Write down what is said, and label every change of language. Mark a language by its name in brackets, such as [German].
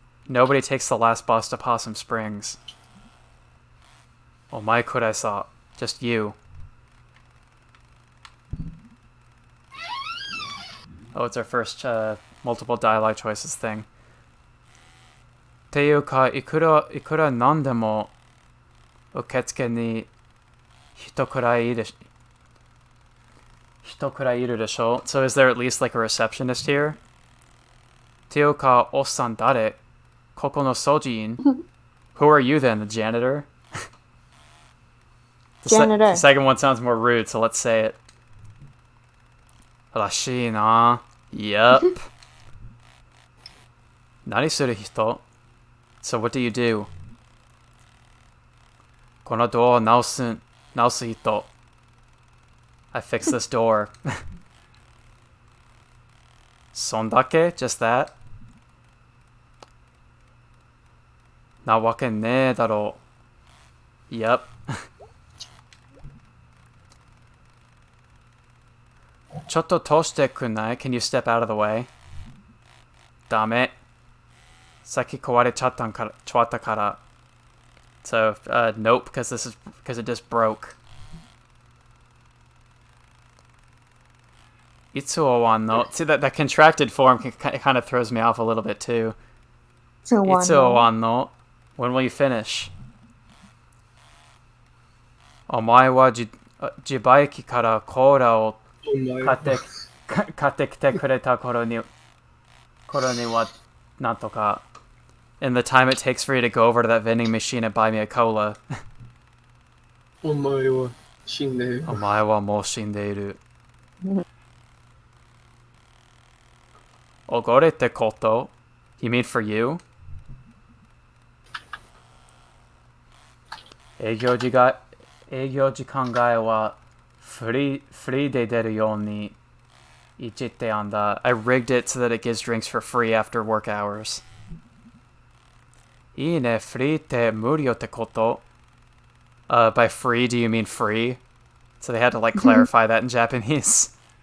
[English] Nobody takes the last bus to Possum Springs. Omae kurasa. Just you. Oh, it's our first multiple dialogue choices thing. [Japanese] っていうか、いくらなんでも受付に人くらいいるでしょ? [English] So is there at least like a receptionist here? [Japanese] っていうか、おっさん誰? ここの掃除員? [English] Who are you then, the janitor? The second one sounds more rude, so let's say it. [Japanese] らしいな. [English] Yep. [Japanese] 何する人? [English] So what do you do? [Japanese] このドアを直す人. [English] I fix this door. [Japanese] そんだけ?Just that? なわけねえだろ. [English] Yep. [Japanese] ちょっと通してくんない? [English] Can you step out of the way? [Japanese] ダメ. さっき壊れちゃったから. [English] So, nope, because it just broke. [Japanese] いつ終わんの? [English] See, that contracted form kind of throws me off a little bit too. [Japanese] いつ終わんの? [English] When will you finish? [Japanese] お前は自売機からコーラを買ってきてくれた頃にはなんとか. [English] In the time it takes for you to go over to that vending machine and buy me a cola. [Japanese] お前は死んでいる. お前はもう死んでいる. おごれってこと? [English] You mean for you? [Japanese] 営業時間外はフリーで出るようにいじってあんだ. [English] I rigged it so that it gives drinks for free after work hours. [Japanese] いいね、フリーって無料ってこと? [English] By free, do you mean free? So they had to like clarify that in Japanese.